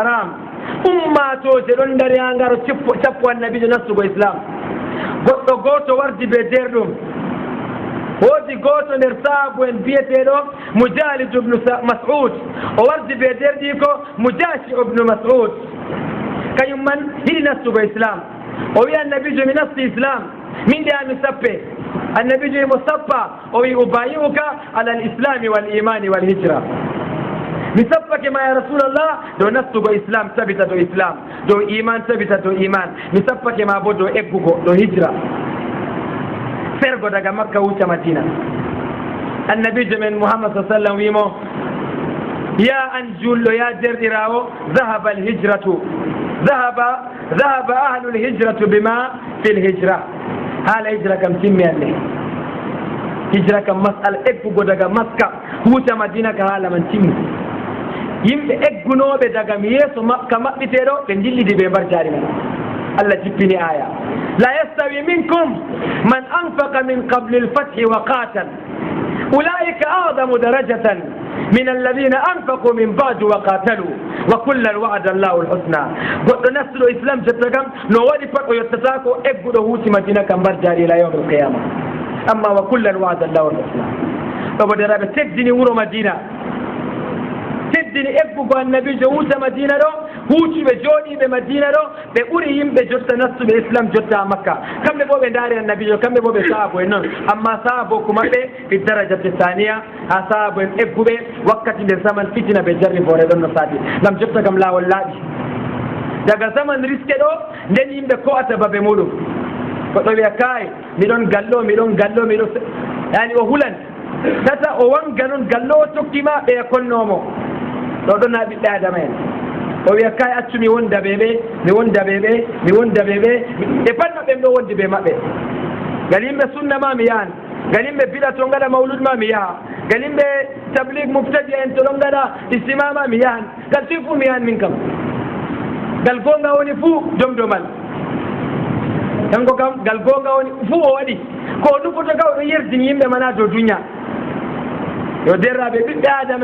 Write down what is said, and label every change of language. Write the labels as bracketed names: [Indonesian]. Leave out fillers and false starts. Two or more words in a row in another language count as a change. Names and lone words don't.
[Fula] haram ummatoje ɗon dari ha ngaro cappo annabijo nastugo islam goɗɗo goto wardi be derɗum woodi goto nder saabu en biyeteɗo mujalid ubnu mas'ud o wardi be derɗi ko mujashi ubnu mas'ud kañum man yiɗi nastugo islam o wi annabijo mi nasti islam min de ami sappe annabijo imo sappa o wi [Arabic] أبايعك على الإسلام والإيمان والهجرة [Fula] mi sappake ma [Arabic] يا رسول الله [Fula] dow nastugo islam tabita dow islam dow iman tabita dow iman mi sappake ma bo dow eggugo dow hijra fergo daga makka wucca madina annabijo men muhammad sa sallam wimo ya an julɗo ya derɗirawo [Arabic] ذهبت الهجرة ذهب أهل الهجرة بما في الهجرة [Fula] haala hijra kam timmi alle hijra kam masala eggugo daga makka wucca madina ka haala man timmi yimɓe eggunoɓe daga mi yeeso makka maɓɓiteɗo ɓe jillidi ɓe mbar jaari men allah jippini aya [Arabic] لا يستوي منكم من أنفق من قبل الفتح وقاتل أولئك أعظم درجة من الذين أنفقوا من بعد وقاتلوا وكلا وعد الله الحسنى [Fula] goɗɗo nastuɗo islam jotta kam no waɗi pat o yettata ko egguɗo huuti madina kam mbar jaari [Arabic] إلى يوم القيامة [Fula] amma [Arabic] وكلا وعد الله الحسنى [Fula] ɗobo daraɓe teddini wuro madina teddini eggugo annabijo wuuta madina ɗo huutuɓe jooɗiɓe madina ɗo ɓe ɓuri yimɓe jotta nastuɓe islam jotta makka kamɓe bo ɓe ndaari annabijo kamɓe bo ɓe saabo en noon amma saabo ko maɓɓe [Arabic] في درجة ثانية [Fula] ha saabo en egguɓe wakkati nde zaman fitina ɓe jarri boore ɗon no saati ngam jotta kam laawol laaɓi daga zaman riske ɗo nden yimɓe ko'ata babe muɗum goɗɗo wiya kaay miɗon gallo yani o hulan tata o wanga noon gallo o tokkima ɓe konnomo ɗo ɗon ha ɓiɓɓe adama en o wiya kay accu mi wonda ɓe ɓe pat maɓɓe ɗo wondi ɓe maɓɓe ngal yimɓe sunna ma mi yahan ngal yimɓe biɗa to gaɗa mawlud ma mi yaha ngal yimɓe tablig mubtadi en to ɗon gaɗa istima ma mi yahan ngal tuy fuu mi yahan min kam ngal gonga woni fuu domdomal kanko kam ngal gonga woni fuu o waɗi ko nufoto ka oɗo yerdini yimɓe mana dow duniya yo derraɓe ɓiɓɓe adama